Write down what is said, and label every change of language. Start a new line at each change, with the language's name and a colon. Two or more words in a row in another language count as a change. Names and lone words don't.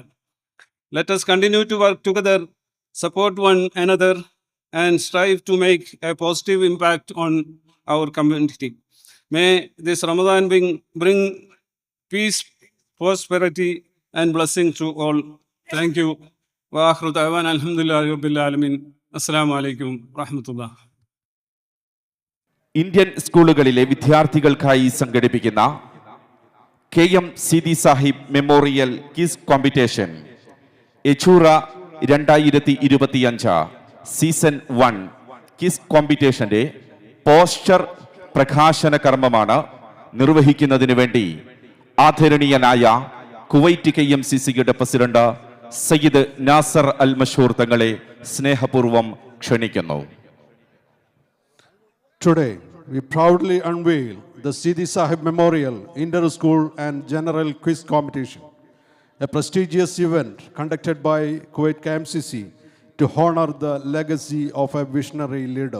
English: Let us continue to work together, support one another, and strive to make a positive impact on our community. May this Ramadan bring peace, prosperity, and blessing to all. Thank you.
Arabic: وآخر دعوانا الحمد لله رب العالمين. السلام عليكم رحمة الله.
Malayalam: ഇന്ത്യൻ സ്കൂളുകളിലെ വിദ്യാർത്ഥികൾക്കായി സംഘടിപ്പിക്കുന്ന KM സിദി സാഹിബ്
English: memorial quiz competition
Malayalam: എച്ചൂറ 2025
English: season 1 quiz competition
Malayalam: പോസ്റ്റർ പ്രകാശന കർമ്മമാണ് നിർവഹിക്കുന്നതിന് വേണ്ടി ആദരണീയനായ കുവൈറ്റ് KMCCയുടെ പ്രസിഡന്റ് സയ്യിദ് നാസർ അൽ മഷൂർ തങ്ങളെ സ്നേഹപൂർവ്വം ക്ഷണിക്കുന്നു.
English: Today, we proudly unveil the Sidi Sahib Memorial Inter-School and General Quiz Competition, a prestigious event conducted by Kuwait KMCC to honor the legacy of a visionary leader.